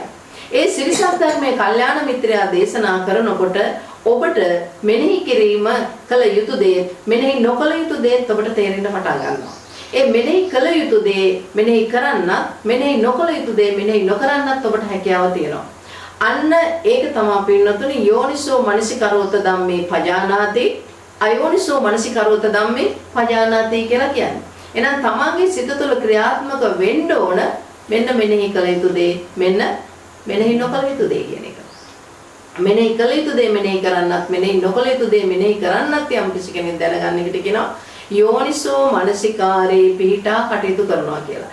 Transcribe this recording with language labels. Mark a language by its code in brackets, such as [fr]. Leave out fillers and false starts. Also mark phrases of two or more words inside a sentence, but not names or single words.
[si] ඒ සිරිසත් ධර්මයේ කල්යාණ මිත්‍රයා දේශනා කරනකොට ඔබට මෙනෙහි කිරීම කළ යුතු දේ මෙනෙහි නොකළ යුතු දේ ඔබට තේරෙන්න පටන් ගන්නවා. ඒ මෙනෙහි කළ යුතු දේ මෙනෙහි කරන්නත් මෙනෙහි නොකළ යුතු දේ මෙනෙහි නොකරන්නත් ඔබට හැකියාව තියෙනවා. අන්න ඒක තමයි පින්නතුනි [pi] යෝනිසෝ මනසිකරෝත ධම්මේ පජානාති අයෝනිසෝ මනසිකරෝත ධම්මේ පජානාති [si] කියලා කියන්නේ. එහෙනම් තමන්ගේ සිත තුළ ක්‍රියාත්මක වෙන්න ඕන මෙන්න මෙනෙහි කළ යුතු දේ මෙන්න මෙනෙහි නොකළ යුතු දේ කියන එක. මෙනෙහි කළ යුතු දේ මෙනෙහි කරන්නත් මෙනෙහි නොකළ යුතු දේ මෙනෙහි කරන්නත් යම් කිසි කෙනෙක් දැනගන්න එකට කියනවා [pi] යෝනිසෝ මනසිකාරේ [si] පිහිටා කටයුතු කරනවා කියලා.